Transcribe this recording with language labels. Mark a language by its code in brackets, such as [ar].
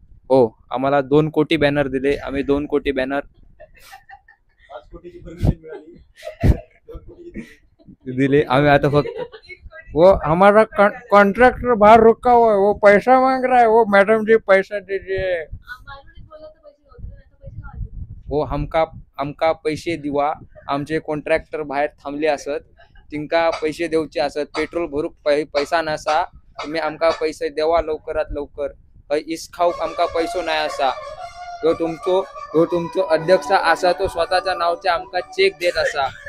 [mr] हो, आम्हाला 2 कोटी बॅनर दिले, आम्ही 2 कोटी बॅनर दिले. आम्ही आता फक्त [hi] वो हमारा कॉन्ट्रैक्टर बाहर रुका हुआ है, वो पैसा मांग रहा है, वो मैडम जी पैसा दीजिए. [kok] वो हमका पैसे दिवा. आमचे कॉन्ट्रॅक्टर बाहेर थांबले असत, तिंका पैसे देऊचे असत, पेट्रोल भरूक पैसा नसा, तुम्ही आमका पैसे देवा लवकरात लवकर. इस खाऊक आमका पैसो नाही असा. तो तुमचो अध्यक्ष असा, तो स्वतःच्या नावचे आमका चेक देत असा.